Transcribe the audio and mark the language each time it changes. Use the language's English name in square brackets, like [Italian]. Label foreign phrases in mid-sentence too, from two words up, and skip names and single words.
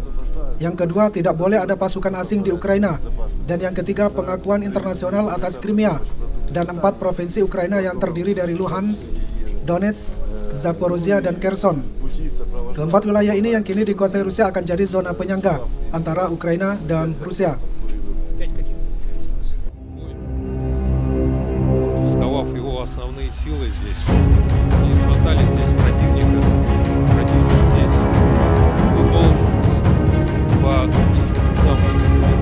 [Indonesian] Yang kedua, tidak boleh ada pasukan asing di Ukraina. Dan yang ketiga, pengakuan internasional atas Crimea. Dan 4 provinsi Ukraina yang terdiri dari Luhansk, Donetsk, Zaporozhia, dan Kherson. Keempat wilayah ini yang kini dikuasai Rusia akan jadi zona penyangga antara Ukraina dan Rusia. [Russian] Сковав его основные силы здесь, не измотали здесь противника здесь, он должен по их замыслу